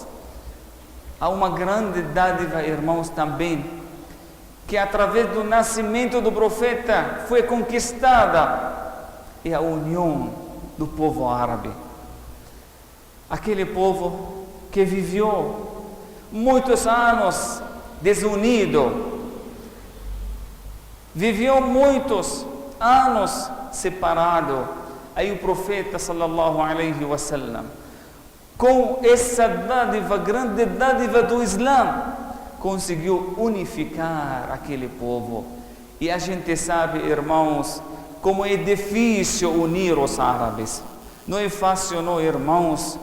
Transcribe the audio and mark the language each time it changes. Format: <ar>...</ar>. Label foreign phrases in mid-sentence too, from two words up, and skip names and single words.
<pt>Há uma grande dádiva, irmãos, também, que através do nascimento do profeta foi conquistada, é a união do povo árabe. Aquele povo que viveu muitos anos desunido, viveu muitos anos separado. Aí o profeta</pt> <ar>صلى الله عليه وسلم,</ar> <pt>com essa dádiva, grande dádiva do Islã, conseguiu unificar aquele povo. E a gente sabe, irmãos, como é difícil unir os árabes. Não é fácil, não, irmãos.</pt>